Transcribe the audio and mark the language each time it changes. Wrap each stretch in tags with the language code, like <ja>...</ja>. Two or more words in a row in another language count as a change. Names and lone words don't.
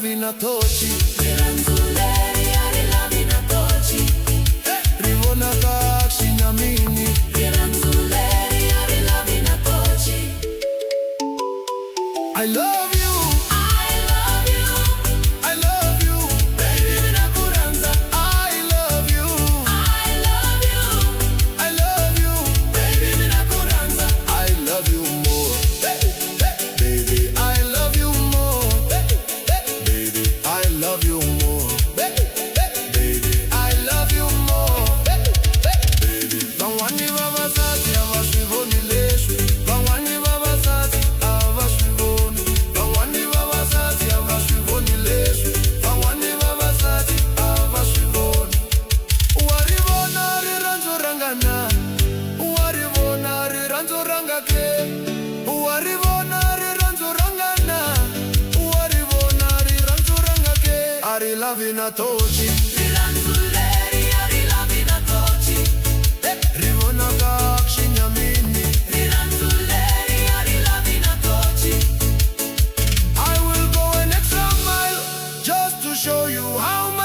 <ts>na tochi. Rirhandzu leri a ri lavi na tochi. Ri vonaka xinyamini. Rirhandzu leri a ri lavi na tochi.</ts> <en>I love you, I love you, I love you,</en> <ts>baby mina ku rhandza.</ts> <en>I love you, I love you, I love you,</en> <ts>baby mina ku rhandza.</ts> <en>I love you more. Baby, I love you more. Baby, I love you more. Baby, I love you more. Baby,</en> <ts>van'wani vavasati a va swi voni leswi. Van'wani vavasati a va swi voni. Van'wani vavasati a va swi voni leswi. Van'wani vavasati a va swi voni. Wa ri vona rirhandzu ranga na? Wa ri vona rirhandzu ranga ke? Wa ri vona rirhandzu ranga na? Wa ri vona rirhandzu ranga ke? A ri lavi na tochi. Rirhandzu leri a ri lavi na tochi. Ri vonaka xinyamini. Rirhandzu leri a ri lavi na tochi.</ts> <en>I will go an extra mile just to show you how</en>